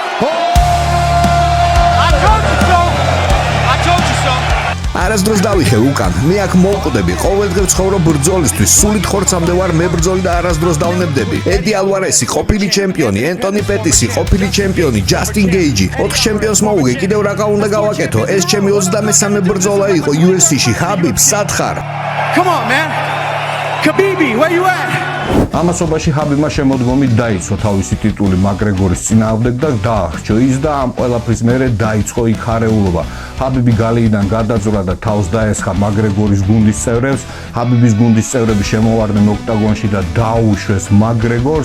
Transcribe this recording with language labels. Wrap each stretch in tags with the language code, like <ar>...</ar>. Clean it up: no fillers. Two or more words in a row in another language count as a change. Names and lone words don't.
<en>I told you so! I told you so!</en> <ka>არასდროს დავიხე უკან. მე აქ მოვკვდები, ყოველდღე ვცხოვრო ბრძოლისთვის, სულით ხორცამდე ვარ მებრძოლი და არასდროს დავნებდები. ედი ალვარესი, ყოფილი ჩემპიონი, ენტონი პეტისი, ყოფილი ჩემპიონი, ჯასტინ გეიჯი. 4 ჩემპიონს მოუგე, კიდევ რა უნდა გავაკეთო? ეს ჩემი 23 ბრძოლა იყო UFC-ში. ხაბიბ, სად ხარ?</ka> <en>Come on, man! Khabibi, where you at?</en> <ka>ამასობაში ხაბიბმა შემოდგომით დაიცვა თავისი ტიტული მაგრეგორის წინააღმდეგ და დაახრჩო ის და ამ ყველაფრის მერე დაიწყო იქ არეულობა. ხაბიბი გალიიდან გადაძვრა და თავს დაესხა მაგრეგორის გუნდის წევრებს. ხაბიბის გუნდის წევრები შემოვარდნენ ოქტაგონში და დაუშვეს მაგრეგორს.</ka>